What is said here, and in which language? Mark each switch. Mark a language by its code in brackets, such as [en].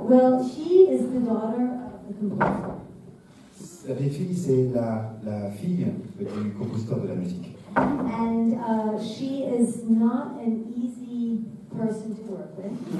[en] Well, she is the daughter of the composer. [fr] La petite fille, c'est la fille du compositeur de la musique. [en] And she is not an easy person to work with.